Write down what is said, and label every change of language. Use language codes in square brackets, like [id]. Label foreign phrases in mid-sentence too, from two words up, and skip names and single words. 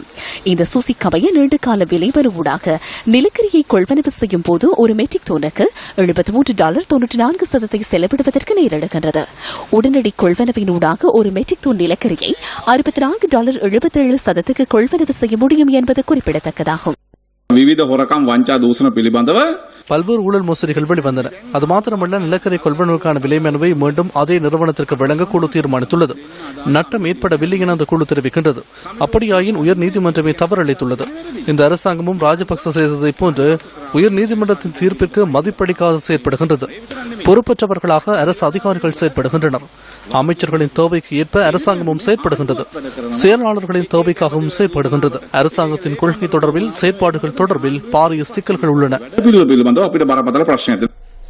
[ta] இந்த சூசிக்கமைய நீண்டகால விலைமனு ஊடாக நிலக்கரியை கொள்வனவு செய்யும் போது ஒரு மெட்ரிக் டனுக்கு $73.94 செலவிடுவதற்கு நேரிடுகின்றது. உடனடி கொள்வனவினூடாக ஒரு மெட்ரிக் டன் நிலக்கரியை $64.77 கொள்வனவு செய்ய முடியும் என்பது குறிப்பிடத்தக்கதாகும். [si] විවිධ හොරකම් වංචා දූෂණ පිළිබඳව [ta] பல்வேறு ஊழல் மோசடிகள் வெளிவந்தன. அது மாத்திரமல்ல, நிலக்கரி கொள்வனவுக்கான விலை மனுவை மீண்டும் அதே நிறுவனத்திற்கு வழங்க குழு தீர்மானித்துள்ளது. நட்டம் ஏற்படவில்லை என அந்த குழு தெரிவிக்கின்றது. அப்படியாயின் உயர் நீதிமன்றமே தவறளித்துள்ளது. இந்த அரசாங்கமும் ராஜபக்ச செய்ததை போன்று உயர் நீதிமன்றத்தின் தீர்ப்பிற்கு மதிப்பளிக்காது செயற்படுகின்றது. பொறுப்பற்றவர்களாக அரசு அதிகாரிகள் செயற்படுகின்றனர். அமைச்சர்களின் தேவைக்கு ஏற்ப அரசாங்கமும் செயற்படுகின்றது. செயலாளர்களின் தேவைக்காகவும் செயற்படுகின்றது. அரசாங்கத்தின் கொள்கை தொடர்பில் செயற்பாடுகள் தொடர்பில் பாரிய சிக்கல்கள் உள்ளன. [si] අපිට බරපතල ප්‍රශ්නයක්.